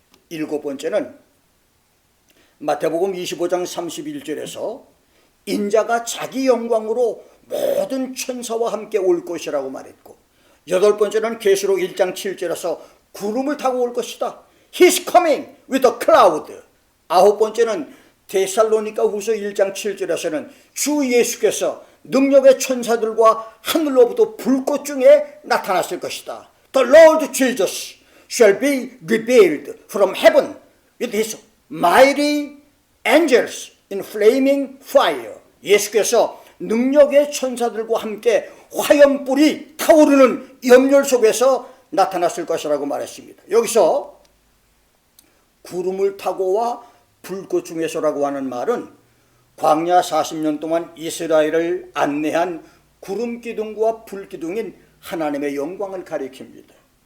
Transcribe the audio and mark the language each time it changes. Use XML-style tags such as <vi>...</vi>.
<ko>일곱 번째는 마태복음 25장 31절에서 인자가 자기 영광으로 모든 천사와 함께 올 것이라고 말했고, 여덟 번째는 계시록 1장 7절에서 구름을 타고 올 것이다.</ko> <en>He's coming with a cloud.</en> <ko>아홉 번째는 데살로니가 후서 1장 7절에서는 주 예수께서 능력의 천사들과 하늘로부터 불꽃 중에 나타났을 것이다.</ko> <en>The Lord Jesus shall be revealed from heaven with his mighty angels in flaming fire.</en> <ko>예수께서 능력의 천사들과 함께 화염불이 타오르는 염렬 속에서 나타났을 것이라고 말했습니다. 여기서 구름을 타고와 불꽃 중에서라고 하는 말은 광야 40년 동안 이스라엘을 안내한 구름 기둥과 불 기둥인 하나님의 영광을 가리킵니다.</ko>